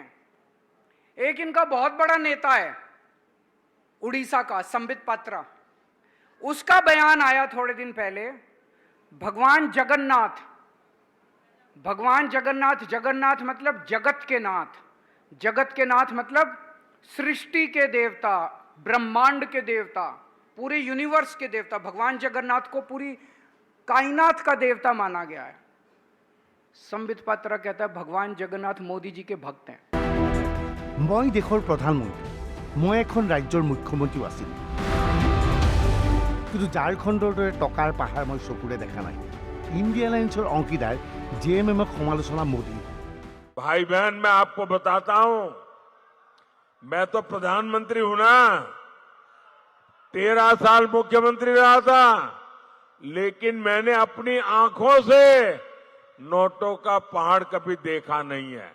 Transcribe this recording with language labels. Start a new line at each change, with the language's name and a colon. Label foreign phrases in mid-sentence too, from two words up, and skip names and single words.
Hindi: एक इनका बहुत बड़ा नेता है उड़ीसा का, संबित पात्रा, उसका बयान आया थोड़े दिन पहले, भगवान जगन्नाथ, भगवान जगन्नाथ, जगन्नाथ मतलब जगत के नाथ, जगत के नाथ मतलब सृष्टि के देवता, ब्रह्मांड के देवता, पूरे यूनिवर्स के देवता। भगवान जगन्नाथ को पूरी कायनात का देवता माना गया है। संबित पात्रा कहता है भगवान जगन्नाथ मोदी जी के भक्त हैं।
Assamese: মই দেশৰ প্ৰধানমন্ত্ৰী, মই এখন ৰাজ্যৰ মুখ্যমন্ত্ৰীও আছিলোঁ, কিন্তু ঝাৰখণ্ডৰ দৰে টকাৰ পাহাৰ মই চকুৰে দেখা নাই। ইণ্ডিয়া এলায়েন্সৰ অংশীদাৰ জেএমএমক সমালোচনা মোদী।
Hindi: भाई बहन, मैं आपको बताता हूं, मैं तो प्रधानमंत्री हूं ना, 13 साल मुख्यमंत्री रहा था, लेकिन मैंने अपनी आंखों से नोटों का पहाड़ कभी देखा नहीं है।